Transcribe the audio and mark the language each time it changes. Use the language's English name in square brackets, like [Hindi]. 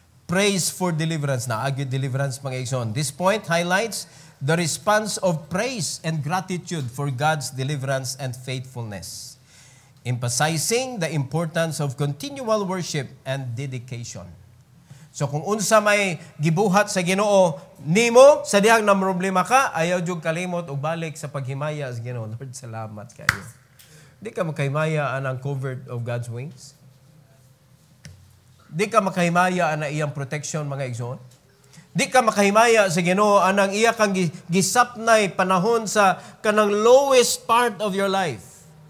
[English] Praise for deliverance. [Cebuano] Naagyo deliverance mga igsoon. [English] This point highlights the response of praise and gratitude for God's deliverance and faithfulness, emphasizing the importance of continual worship and dedication. [Cebuano] So kung unsa may gibuhat sa Ginoo nimo sa dihang na problema ka, ayaw jud kalimot og balik sa paghimaya sa Ginoo. Lord, salamat kayo. Di ka makahimaya anang [English] covered of God's wings. [Cebuano] Di ka makahimaya na iyang protection mga igsoon. Di ka makahimaya sa Ginoo anang iya kang gisapnay panahon sa kanang [English] lowest part of your life.